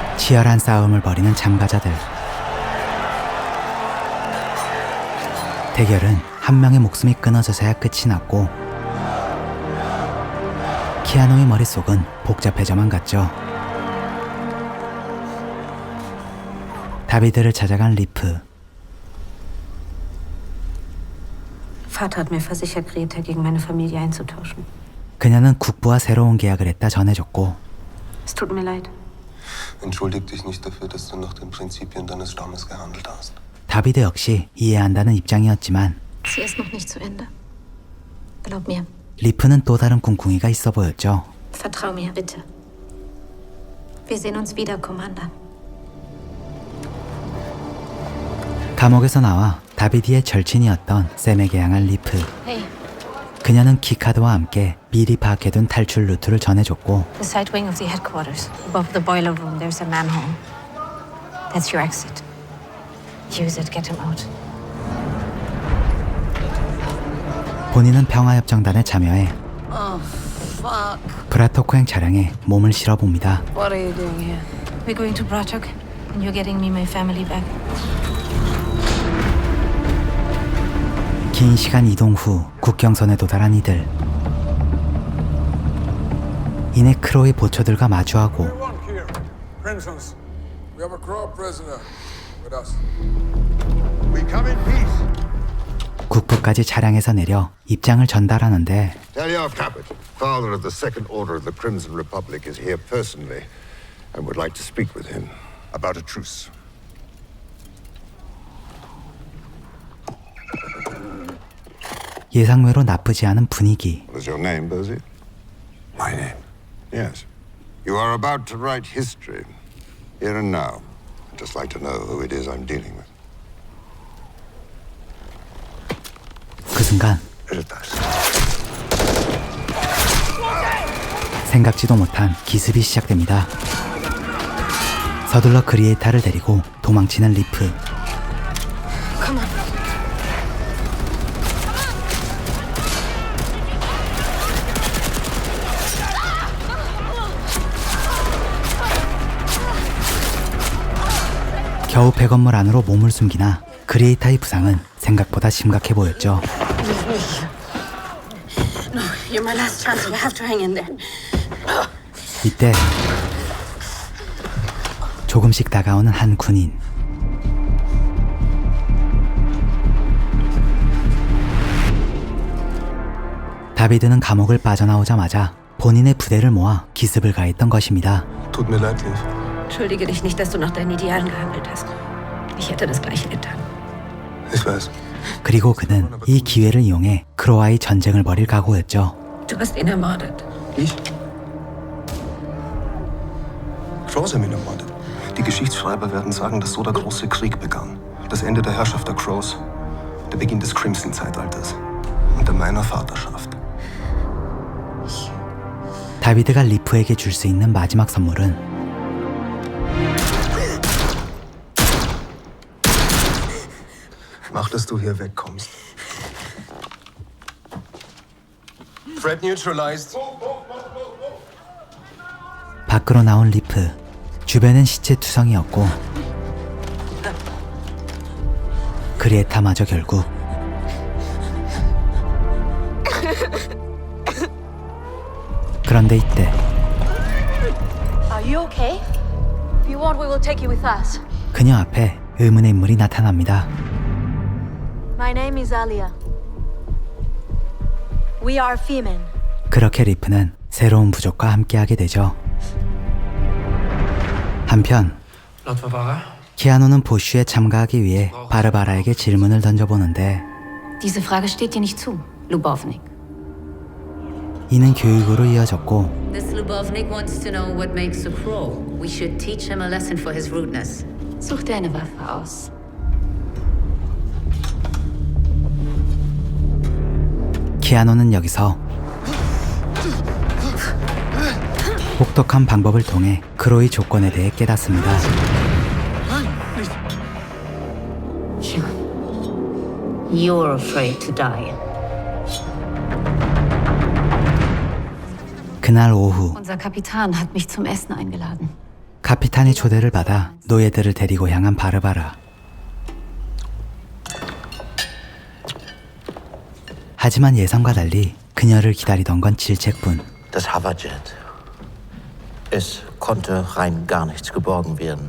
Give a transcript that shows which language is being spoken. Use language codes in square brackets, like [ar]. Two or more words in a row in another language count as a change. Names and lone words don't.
[ko] 치열한 싸움을 벌이는 참가자들. 대결은 한 명의 목숨이 끊어져서야 끝이 났고 키아노의 머릿속은 복잡해져만 갔죠. 다비드를 찾아간 리프. [de] Vater hat mir versichert, Greta gegen meine Familie einzutauschen. [ko] 그녀는 국부와 새로운 계약을 했다 전해줬고 [de] Es tut mir leid. Entschuldig dich nicht dafür, dass du nach den Prinzipien deines Stammes gehandelt hast. [ko] 다비드 역시 이해한다는 입장이었지만 [de] Sie ist noch nicht zu Ende. Glaub mir. [ko] 리프는 또 다른 꿍꿍이가 있어 보였죠. [de] Vertrau mir, bitte. Wir sehen uns wieder, Commander. [ko] 감옥에서 나와 다비드의 절친이었던 샘에게 향한 리프. [en] Hey, [ko] 그녀는 키카드와 함께 미리 파악해둔 탈출 루트를 전해줬고 [en] the side wing of the headquarters. Above the boiler room, there's a manhole. That's your exit. Use it, get him out. [ko] 본인은 평화협정단에 참여해 [en] Oh, fuck. [ko] 브라토코행 차량에 몸을 실어봅니다. [en] What are you doing here? We're going to Bratok, and you're getting me my family back. [ko] 긴 시간 이동 후 국경선에 도달한 이들. 이내 크로의 보초들과 마주하고 [en] Crimsons, we have a Crow prisoner with us. We come in peace. [ko] 국부까지 차량에서 내려 입장을 전달하는데 [en] Talyar Caput, father of the Second Order of the Crimson Republic, is here personally and would like to speak with him about a truce. [ko] 예상외로 나쁘지 않은 분위기. [en] What is your name, Bosie? My name. Yes. You are about to write history, here and now. I'd just like to know who it is I'm dealing with. [ko] 그 순간 생각지도 못한 기습이 시작됩니다. 서둘러 그리에타를 데리고 도망치는 리프. [en] Come on. [ko] 겨우 폐건물 안으로 몸을 숨기나 그리에타의 부상은 생각보다 심각해 보였죠. [en] No, you're my last chance. You have to hang in there. [ko] 이때 조금씩 다가오는 한 군인. 다비드는 감옥을 빠져나오자마자 본인의 부대를 모아 기습을 가했던 것입니다. [de] Tut mir leid, Liv. Entschuldige dich nicht, dass du nach deinen Idealen gehandelt hast. Ich hätte das Gleiche getan. Ich weiß. [ko] 그리고 그는 이 기회를 이용해 크로와의 전쟁을 벌일 각오였죠. [de] Du hast ihn ermordet. Ich? Crows haben ihn ermordet. Die Geschichtsschreiber werden sagen, dass so der große Krieg begann. Das Ende der Herrschaft der Crows. Der Beginn des Crimson-Zeitalters. Unter meiner Vaterschaft. [ko] 다비드가 리프에게 줄 수 있는 마지막 선물은 [de] Mach, dass du hier wegkommst. [en] Threat neutralized. [ko] 밖으로 나온 리프. 주변은 시체 투성이었고 그리에타마저 결국 그런데 이때 [en] Are you okay? If you want, we will take you with us. [ko] 그녀 앞에 의문의 인물이 나타납니다. [en] My name is Alia. We are Femen. [ko] 그렇게 리프는 새로운 부족과 함께하게 되죠. 한편 [de] Laut Barbara? [ko] 키아노는 보쉬에 참가하기 위해 바르바라에게 질문을 던져보는데 [de] Diese Frage steht dir nicht zu, Lubovnik. [ko] 이는 교육으로 이어졌고 [en] This Lubovnik wants to know what makes a crow. We should teach him a lesson for his rudeness. [de] Such dir eine Waffe aus. [ko] 키아노는 여기서 혹독한 방법을 통해 크로의 조건에 대해 깨닫습니다. [en] You're afraid to die. [ko] 그날 오후 [de] Unser Kapitän hat mich zum Essen eingeladen. [ko] 카피탄의 초대를 받아 노예들을 데리고 향한 바르바라. 하지만 예상과 달리 그녀를 기다리던 건 질책뿐. [de] Das Hoverjet. Es konnte rein gar nichts geborgen werden.